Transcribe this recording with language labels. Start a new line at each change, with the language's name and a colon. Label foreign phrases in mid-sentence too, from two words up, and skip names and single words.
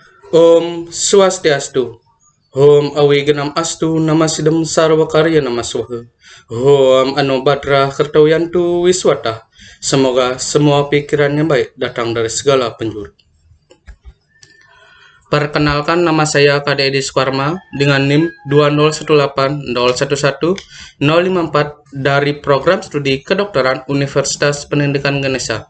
Sanskrit: Om Swastiastu. Om Awigenam Astu Namasidam Sarwakarya Namaswaha. Om Anobadra Kertawiyantu Wiswata.
Indonesian: Semoga semua pikiran yang baik datang dari segala penjuru. Perkenalkan, nama saya KD Edi Sukarma dengan NIM 20180110054 dari Program Studi Kedokteran Universitas Pendidikan Ganesha.